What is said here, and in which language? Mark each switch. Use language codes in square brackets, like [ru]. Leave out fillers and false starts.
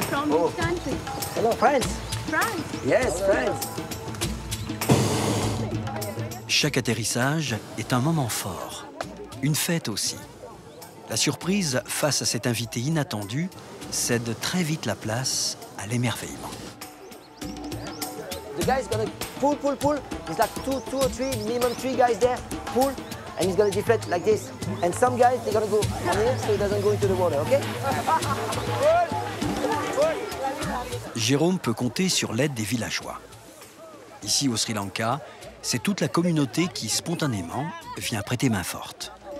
[en] Oh. Hello, France. Yes, France. [fr] Chaque atterrissage est un moment fort, une fête aussi. La surprise face à cet invité inattendu cède très vite la place à l'émerveillement. [en] The guy is gonna pull. There's like minimum three guys there. Pull, and he's gonna deflect like this. And some guys they're gonna go on here so it doesn't go into the water, okay? [fr] Jérôme peut compter sur l'aide des villageois. Ici au Sri Lanka, c'est toute la communauté qui spontanément vient prêter main forte.